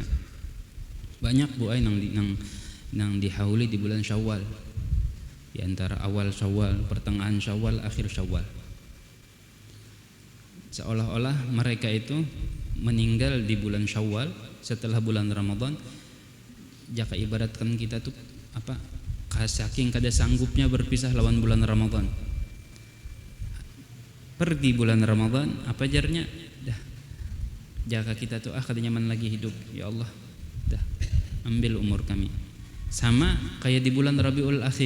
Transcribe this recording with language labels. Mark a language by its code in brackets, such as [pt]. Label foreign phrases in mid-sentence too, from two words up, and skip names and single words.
[id] Banyak buai yang dihauli di bulan Syawal, di antara awal Syawal, pertengahan Syawal, akhir Syawal. Seolah-olah mereka itu meninggal di bulan Syawal setelah bulan Ramadan. [bjn] Jaka ibaratkan kita tuh apa, saking kada sanggupnya berpisah lawan bulan Ramadan. Pergi bulan Ramadan, apa jarnya? Dah, jaka kita tuh kada nyaman lagi hidup. [id] Ya Allah, dah ambil umur kami. Sama kayak di bulan Rabiul Akhir.